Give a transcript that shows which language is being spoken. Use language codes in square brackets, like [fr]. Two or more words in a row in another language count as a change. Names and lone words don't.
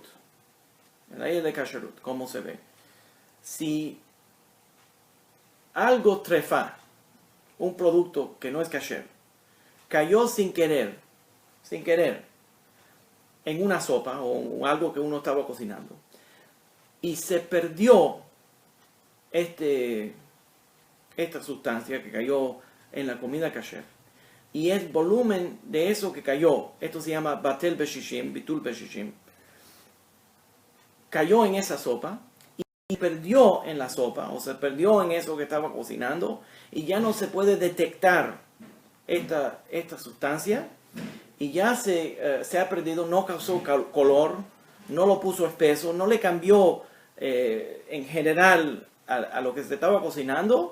[es] En las leyes de kasherut, ¿cómo se ve? Si algo trefa, un producto que no es kasher, cayó sin querer, en una sopa o algo que uno estaba cocinando, y se perdió esta sustancia que cayó en la comida kasher, y el volumen de eso que cayó, esto se llama [he] בטל בשישים, ביטול בשישים, [es] cayó en esa sopa y perdió en la sopa, o se perdió en eso que estaba cocinando, y ya no se puede detectar esta sustancia, y ya se ha perdido, no causó color, no lo puso espeso, no le cambió en general a lo que se estaba cocinando.